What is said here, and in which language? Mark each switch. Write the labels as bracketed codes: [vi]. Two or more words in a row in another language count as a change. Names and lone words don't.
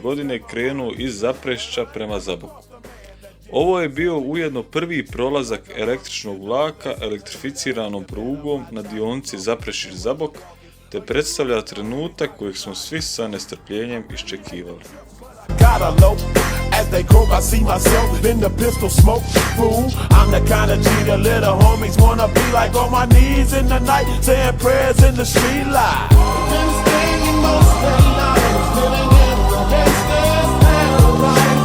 [hr] godine krenuo iz Zaprešića prema Zaboku. Ovo je bio ujedno prvi prolazak električnog vlaka elektrificiranom prugom na dionici Zaprešić-Zabok, te predstavlja trenutak kojeg smo svi sa nestrpljenjem iščekivali. [en] As they croak, I see myself in the pistol smoke. Fool, I'm the kind of G the little homies wanna be like, on my knees in the night, saying prayers in the street light. Been staying most of the night, living in the gangster's paradise.